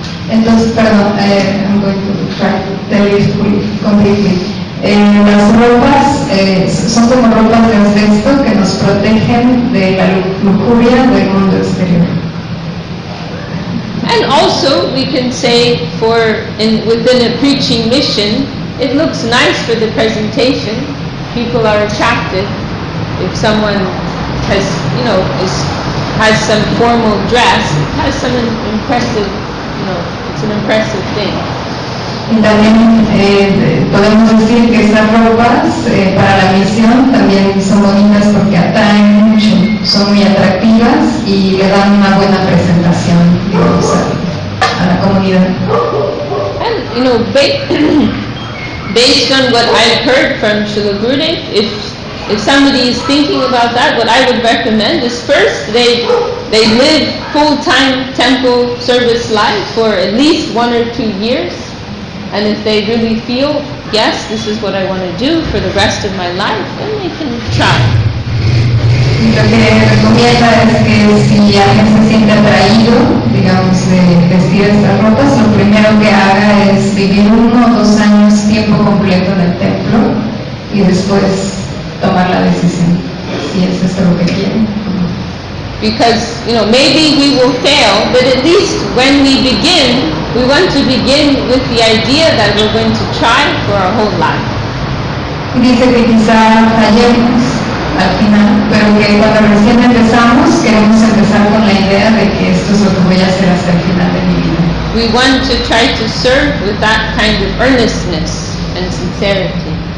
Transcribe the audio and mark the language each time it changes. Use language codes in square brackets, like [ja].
[es] Entonces, perdón, [en] I'm going to try to tell you completely. [es] Las ropas son como ropas de asbesto que nos protegen de la lujuria del mundo exterior. [en] And also, we can say within a preaching mission, it looks nice for the presentation. People are attracted if someone has some formal dress, it has some impressive, it's an impressive thing. [es] Y también podemos decir que estas ropas para la misión también son bonitas porque atraen mucho, son muy atractivas y le dan una buena presentación, digamos, a la comunidad. [en] And based on what I've heard from Srila Gurudev, if somebody is thinking about that, what I would recommend is first they live full-time temple service life for at least 1 or 2 years. And if they really feel, yes, this is what I want to do for the rest of my life, then they can try. [es] Lo que recomienda es que si alguien se siente atraído, digamos, de vestir estas ropas, lo primero que haga es vivir 1 o 2 años tiempo completo en el templo y después tomar la decisión, si es esto lo que quieren. [en] Because, maybe we will fail, but at least when we begin, we want to begin with the idea that we're going to try for our whole life. [es] Dice que quizá fallemos al final, pero que cuando recién empezamos, queremos empezar con la idea de que esto es lo que voy a hacer hasta el final de mi vida. [en] We want to try to serve with that kind of earnestness and sincerity.